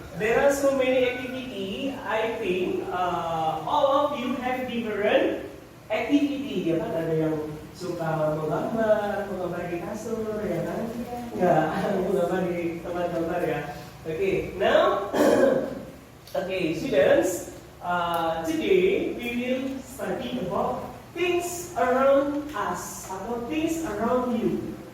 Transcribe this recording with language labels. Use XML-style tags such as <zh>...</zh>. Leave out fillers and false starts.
<en>There are so many activity. I think all of you have different activity.</en> <id>Ya kan? Ada yang suka menggambar di kasur, ya kan? Enggak, menggambar di tempat gambar ya.</id> <en>Okay, now, okay, students, today we will study about things around us atau things around you.</en>